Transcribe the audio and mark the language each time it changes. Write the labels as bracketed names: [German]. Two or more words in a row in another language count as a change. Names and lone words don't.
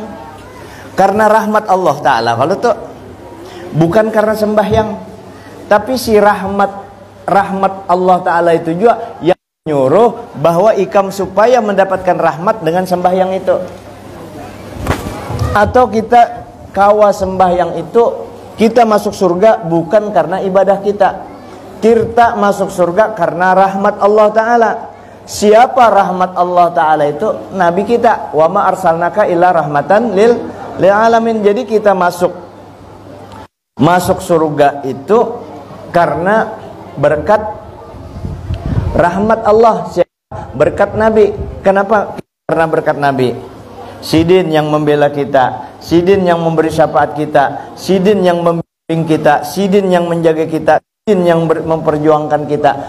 [Banjar] Karena rahmat Allah Ta'ala. Kalau tuh bukan karena sembahyang, tapi si rahmat Allah Ta'ala itu juga yang nyuruh bahwa ikam supaya mendapatkan rahmat dengan sembahyang itu. Atau kita kawa sembahyang itu, kita masuk surga bukan karena ibadah kita. Kita masuk surga karena rahmat Allah Ta'ala. Siapa rahmat Allah Ta'ala itu? Nabi kita. [Arabic] وما أرسلناك إلا رحمة للعالمين. [Banjar] Jadi kita masuk surga itu karena berkat rahmat Allah. Berkat Nabi. Kenapa? Karena berkat Nabi. Sidin yang membela kita, Sidin yang memberi syafaat kita, Sidin yang membimbing kita, Sidin yang menjaga kita, Sidin yang memperjuangkan kita.